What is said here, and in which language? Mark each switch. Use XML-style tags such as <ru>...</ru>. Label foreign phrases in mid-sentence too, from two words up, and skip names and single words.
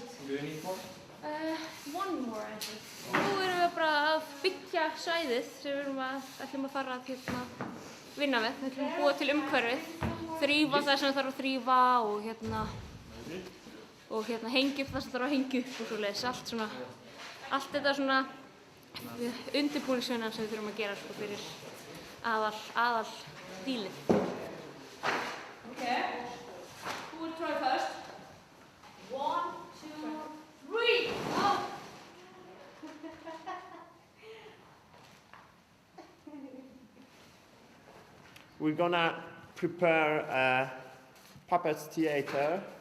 <en>Do you need more? One more, I think.</en> <is>Nú erum við bara að byggja svæðið sem við ætlum að fara að vinna við. Við ætlum að búa til umhverfið, þrífa það sem þarf að þrífa og hengja upp það sem þarf að hengja upp og svoleiðis. Allt þetta svona undirbúningsvinnan sem við þurfum að gera fyrir aðal dílið.</is> <en>Okay. Who will try first? 1, 2, 3. Oh. We're gonna prepare a puppet theater.</en>